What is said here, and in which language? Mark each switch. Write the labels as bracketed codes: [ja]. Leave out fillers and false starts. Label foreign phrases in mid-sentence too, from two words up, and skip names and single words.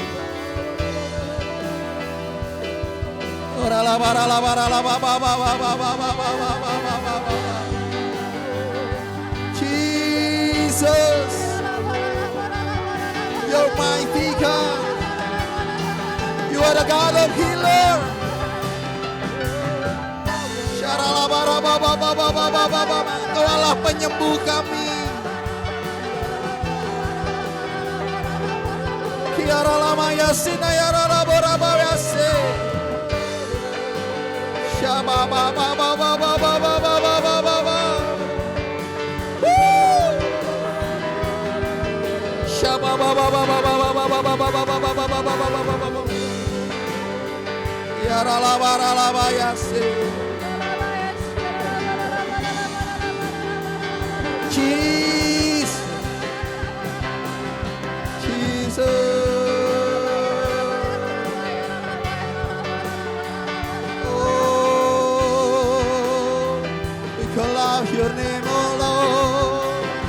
[en] ora lavara lavara lavara Jesus, you're mighty God. You are the God of healer. [id] Engkau Allah penyembuh kami. Kiara lama yasina yara labora bawase. Shaba ba ba ba ba ba ba ba ba ba ba ba ba. Shaba ba ba ba ba ba ba ba ba ba ba ba ba ba ba ba ba. Yara labara laba yase. [en] Jesus, oh, we call out your name, oh Lord.